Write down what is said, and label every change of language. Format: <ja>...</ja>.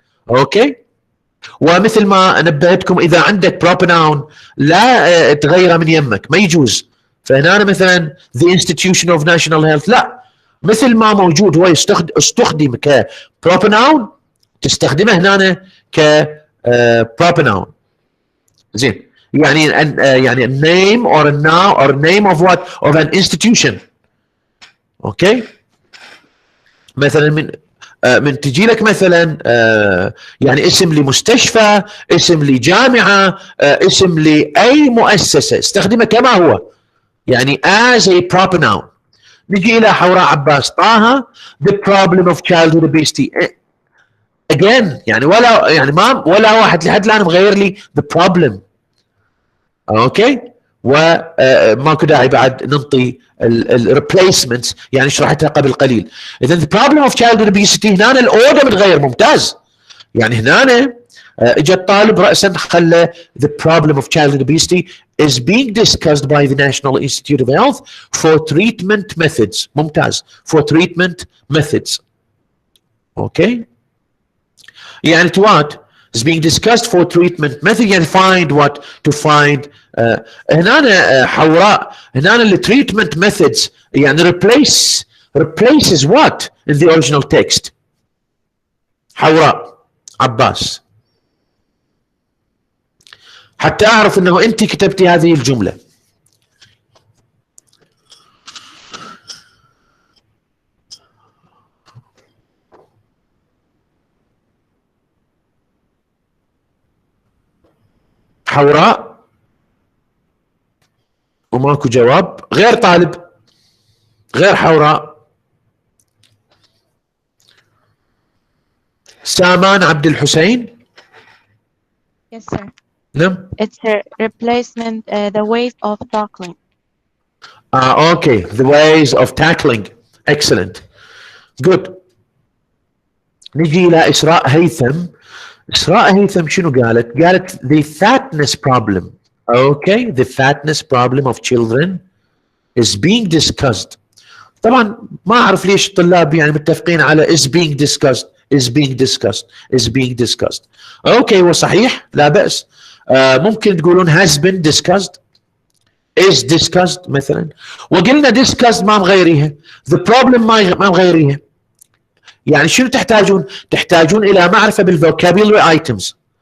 <ar>اوكي، ومثل ما نبهتكم اذا عندك proper noun لا تغيره من يمك، ما يجوز. فهنا أنا مثلا</ar> <en>the institution of national health</en> <ar>لا، مثل ما موجود هو استخدم ك proper noun تستخدمه هنا ك proper noun.</ar> <en>زين، يعني يعني name or a noun or name of what of an institution.</en> <ar>اوكي، مثلا من تجي لك مثلا يعني اسم لمستشفى، اسم لجامعه، اسم لاي مؤسسه، استخدمه كما هو يعني</ar> <en>as a proper noun.</en> <ar>نجي الى حوراء عباس طه</ar> <en>the problem of childhood obesity again،</en> <ar>يعني ولا واحد لحد الان مغير لي</ar> <en>the problem.</en> <ar>اوكي، وماكو داعي بعد ننطي الريبليسمنتس يعني شرحتها قبل قليل. اذا</ar> <en>the problem of childhood obesity</en> <ar>هنا الاوردر متغير ممتاز. يعني هنا اجى الطالب راسا خلى</ar> <en>the problem of childhood obesity is being discussed by the National Institute of Health for treatment methods. ممتاز، for treatment methods. Okay, يعني to what is being discussed for treatment method، يعني find what to find.</en> <ar>هنا حوراء هنا</ar> <en>ال treatment methods يعني replaces what in the original text.</en> <ar>حوراء عباس حتى اعرف انه انت كتبتي هذه الجملة. حوراء وماكو جواب. غير طالب غير حوراء. سامان عبد الحسين.</ar> <en>Yes, sir.</en> <ar>نعم.</ar> <en>It's a replacement, the ways of tackling. Okay, the ways of tackling. Excellent. Good.</en> <ar>نجي إلى إسراء هيثم. إسراء هيثم شنو قالت؟ قالت</ar> <en>the fatness problem. Okay, the fatness problem of children is being discussed.</en> <ar>طبعا ما أعرف ليش الطلاب يعني متفقين على</ar> <en>is being discussed is being discussed</en> <ar>is being discussed. Okay، وصحيح لا بأس. ممكن تقولون</ar> <en>has been discussed is discussed</en> <ar>مثلا، وقلنا discussed ما مغيريها،</ar> <en>the problem</en> <ar>ما مغيريها. يعني شنو تحتاجون؟ تحتاجون إلى معرفة بالvocabulary items.</ar>